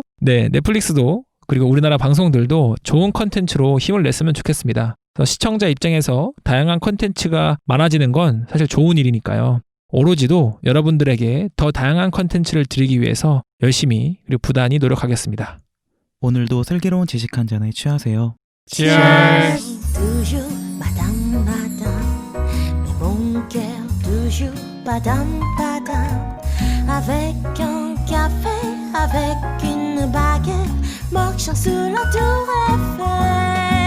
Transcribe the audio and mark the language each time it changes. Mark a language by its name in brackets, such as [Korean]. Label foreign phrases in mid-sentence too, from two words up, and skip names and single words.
[Korean] 네, 넷플릭스도 그리고 우리나라 방송들도 좋은 컨텐츠로 힘을 냈으면 좋겠습니다. 시청자 입장에서 다양한 컨텐츠가 많아지는 건 사실 좋은 일이니까요. 오로지도 여러분들에게 더 다양한 컨텐츠를 드리기 위해서 열심히 그리고 부단히 노력하겠습니다. 오늘도 슬기로운 지식 한 잔에 취하세요. [French] Toujours madame madame mais mon cœur toujours padam padam avec un café avec une baguette marchant sous la tour Eiffel